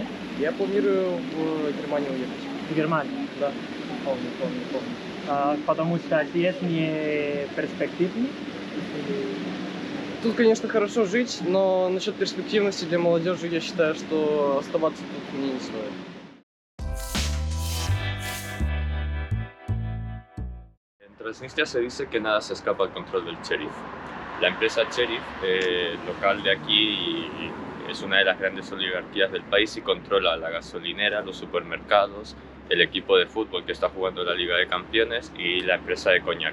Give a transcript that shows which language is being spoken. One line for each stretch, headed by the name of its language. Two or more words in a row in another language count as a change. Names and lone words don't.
Russian: Я планирую в Германию уехать. В Германию? Да. Помню. Потому что здесь не перспективный. Тут, конечно, хорошо жить, но насчет перспективности для молодежи я считаю, что оставаться тут мне не стоит.
Spanish: En Transnistria se dice que nada se escapa al control del sheriff. La empresa sheriff local de aquí es una de las grandes oligarquías del país y controla la gasolinera, los supermercados, el equipo de fútbol que está jugando la Liga de Campeones y la empresa de coñac.